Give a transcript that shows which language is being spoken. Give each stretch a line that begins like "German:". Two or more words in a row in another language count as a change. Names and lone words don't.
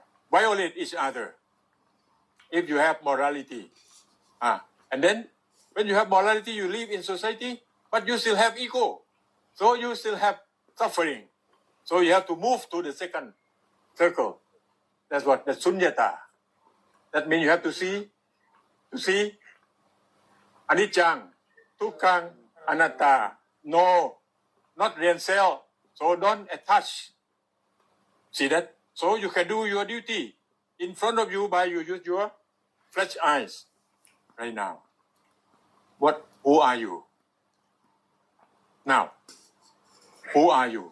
English: Violate each other. If you have morality. And then, when you have morality, you live in society, but you still have ego. So you still have suffering. So you have to move to the second circle. That's what, the sunyata. That means you have to see
Pali: anicca, dukkha, anatta.
English: No, not real self. So don't attach. See that? So you can do your duty in front of you by you use your flesh eyes right now. Who are you? Now, who are you?